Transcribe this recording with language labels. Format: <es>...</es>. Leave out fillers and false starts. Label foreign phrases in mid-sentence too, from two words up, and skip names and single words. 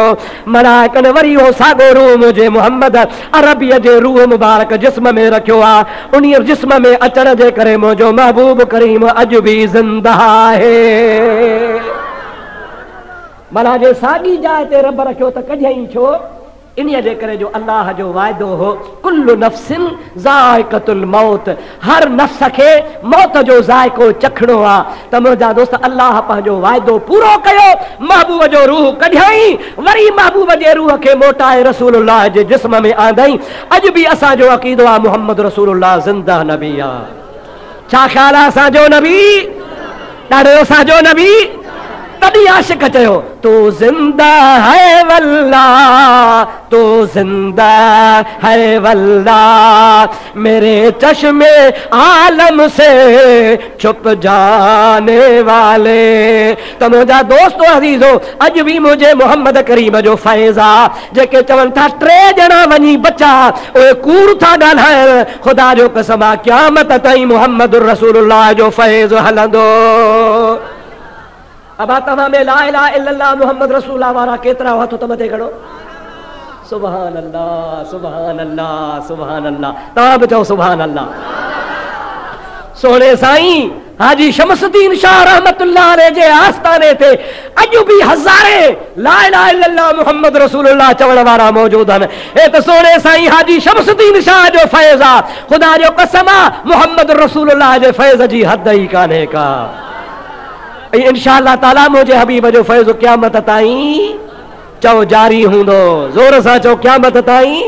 <sd>मलाइकनि वरी उहो साॻो रूह मुंहिंजे मोहम्मद अरबीअ जे रूह मुबारक जिस्म में रखियो आहे। उन जिस्म में अचण जे करे मुंहिंजो महबूब करीम अॼु बि ज़िंदा आहे। भला जे साॻी जाइ ते रब रखियो त कढियई छो? इन जे करे जो अल्लाह जो वाइदो हो</sd> <ar>كل نفس ذائقة الموت,</ar> <sd>हर नफ्स खे मौत जो ज़ाइक़ो चखणो आहे। त मुंहिंजा दोस्त अल्लाह पंहिंजो वाइदो पूरो कयो, महबूब जो रूह कढियई, वरी महबूब जे रूह खे मोटाए रसूलुल्लाह जे जिस्म में आंदई। अॼु बि असांजो अक़ीदो आहे मुहम्मद रसूलुल्लाह ज़िंदा नबी आहे। छा ख़्याल आहे असांजो नबी? ॾाढो असांजो नबी।</sd> <ur>तॾहिं आशिक चयो تو زندہ ہے واللہ، تو زندہ ہے واللہ، میرے چشم عالم سے چھپ جانے والے.</ur> <sd>त मुंहिंजा दोस्तो अज़ीज़ो अॼु बि मुंहिंजे मोहम्मद करीम जो फैज़ आहे। जेके चवनि था 3 ॼणा वञी बचा उहे कूड़ था ॻाल्हाइनि। ख़ुदा जो कसम आहे क़यामत ताईं मोहम्मद रसूलुल्लाह जो फैज़ हलंदो। अब तव्हां में</sd> <ar>لا إله إلا الله محمد رسول الله</ar> <sd>वारा केतिरा हथ त मथे खणो?</sd> <ar>سبحان الله سبحان الله سبحان الله.</ar> <sd>तव्हां बि चओ</sd> <ar>سبحان الله.</ar> <sd>सोने साईं हाजी शमसुद्दीन शाह</sd> <ar>رحمة الله عليه</ar> <sd>जे आस्थाने ते अॼु बि हज़ारे</sd> <ar>لا إله إلا الله محمد رسول الله</ar> <sd>चवण वारा मौजूद आहिनि। हे त सोने साईं हाजी शमसुद्दीन शाह जो फैज़ आहे। ख़ुदा जो कसम आहे मुहम्मद रसूलुल्लाह जे फैज़ जी हद ई कान्हे का।</sd> <ar>إن شاء الله تعالى</ar> <sd>मुझे हबीब जो फैज़ क़यामत ताईं चओ जारी हूंदो। ज़ोर सां चओ क़यामत ताईं।</sd>